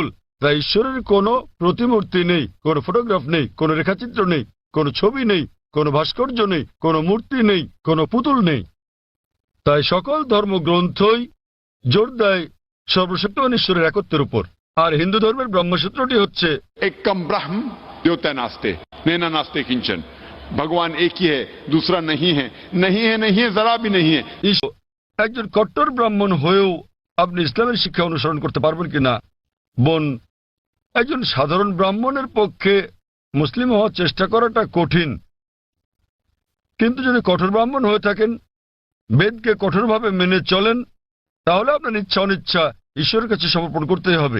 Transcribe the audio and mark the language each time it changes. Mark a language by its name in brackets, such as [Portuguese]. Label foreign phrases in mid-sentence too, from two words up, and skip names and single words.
[Bangla] তাই ঈশ্বরের কোনো প্রতিমূর্তি নেই, কোনো ফটোগ্রাফ নেই, কোনো রেখাচিত্র নেই, কোনো ছবি নেই, কোনো ভাস্কর্য নেই, কোনো মূর্তি নেই, কোনো পুতুল নেই। তাই সকল ধর্মগ্রন্থই জোর দেয় সর্বশক্তিমান ঈশ্বরের একত্বের উপর। আর হিন্দু ধর্মের ব্রহ্মসূত্রটি হচ্ছে [Sanskrit] एकम ब्रह्म द्योतय नास्ते नैना नास्ते किंचन। [Hindi] भगवान एक ही है, दूसरा नहीं है, नहीं है, नहीं है, जरा भी नहीं है। [Bangla] একজন কট্টর ব্রাহ্মণ হয়েও আপনি ইসলামের শিক্ষা অনুসরণ করতে পারবেন কিনা? বোন, একজন সাধারণ ব্রাহ্মণের পক্ষে মুসলিম হওয়ার চেষ্টা করাটা কঠিন। কিন্তু যদি কঠোর ব্রাহ্মণ হয়ে থাকেন, বেদকে কঠোরভাবে মেনে চলেন, তাহলে আপনার ইচ্ছা অনিচ্ছা ঈশ্বরের কাছে সমর্পণ করতেই হবে।